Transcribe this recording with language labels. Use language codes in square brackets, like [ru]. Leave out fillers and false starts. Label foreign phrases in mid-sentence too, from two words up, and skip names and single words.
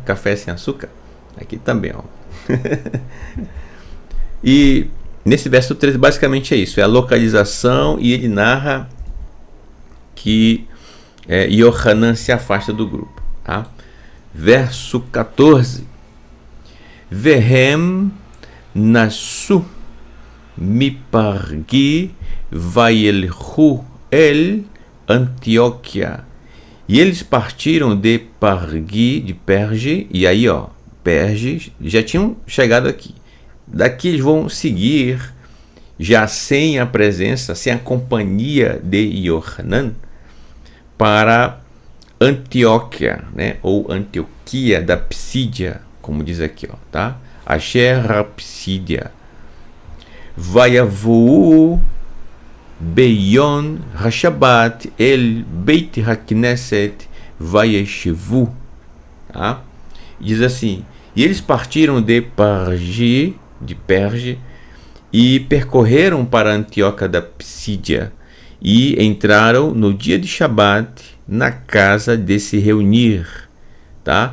[pt] Café sem açúcar, aqui também, ó. E nesse verso 13 basicamente é isso, é a localização, e ele narra que Yohanan se afasta do grupo, tá? Verso 14: [he] והם נסעו מפרגי וילכו אל אנטיוכיה. [pt] E eles partiram de Perge, e aí Perge, já tinham chegado aqui. Daqui eles vão seguir, já sem a presença, sem a companhia de Yohanan, para Antioquia, né? Ou Antioquia da Psídia, como diz aqui, tá? [he] אשר פסידיה. ויבואו ביום השבת אל בית הכנסת וישבו, [pt] tá? Diz assim: e eles partiram de Perge, e percorreram para Antioquia da Psídia, e entraram no dia de Shabat na casa de se reunir, tá?